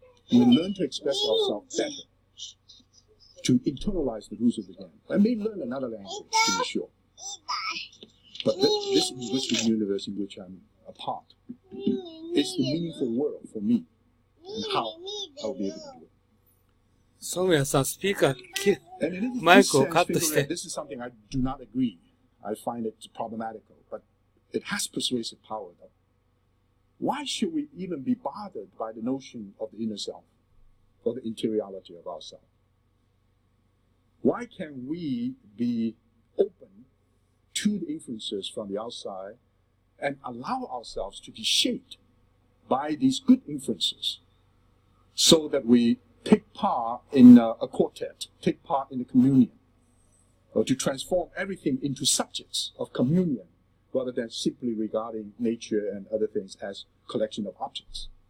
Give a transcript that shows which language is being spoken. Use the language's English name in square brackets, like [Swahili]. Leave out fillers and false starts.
[English] We learn to express ourselves better, to internalize the rules of the game. I may learn another language, to be sure. But this linguistic universe in which I'm a part is the meaningful world for me, and how I'll be able to do it. [Japanese] ソムヤさん、スピーカー、マイクをカットして。 [English] This is something I do not agree. I find it problematical, but it has persuasive power, though. Why should we even be bothered by the notion of the inner self, or the interiority of ourselves? Why can we be open to the influences from the outside and allow ourselves to be shaped by these good influences so that we take part in a quartet, take part in a communion, or to transform everything into subjects of communion rather than simply regarding nature and other things as collection of objects?